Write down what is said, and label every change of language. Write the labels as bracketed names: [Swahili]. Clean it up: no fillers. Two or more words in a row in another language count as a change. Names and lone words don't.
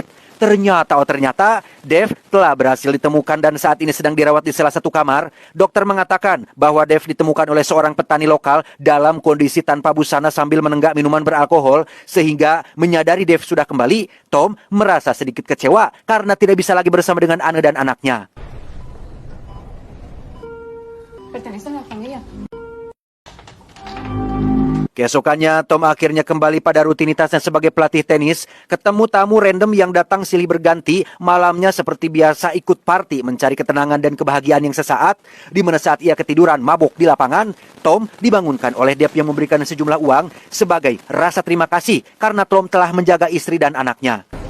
[Indonesian] Ternyata Dev telah berhasil ditemukan dan saat ini sedang dirawat di salah satu kamar. Dokter mengatakan bahwa Dev ditemukan oleh seorang petani lokal dalam kondisi tanpa busana sambil menenggak minuman beralkohol, sehingga menyadari Dev sudah kembali, Tom merasa sedikit kecewa karena tidak bisa lagi bersama dengan Anne dan anaknya. [Spanish] Pertenece a la familia. [Indonesian] Keesokannya, Tom akhirnya kembali pada rutinitasnya sebagai pelatih tenis, ketemu tamu random yang datang silih berganti, malamnya seperti biasa ikut party mencari ketenangan dan kebahagiaan yang sesaat, di mana saat ia ketiduran mabuk di lapangan, Tom dibangunkan oleh Dev yang memberikan sejumlah uang sebagai rasa terima kasih karena Tom telah menjaga istri dan anaknya.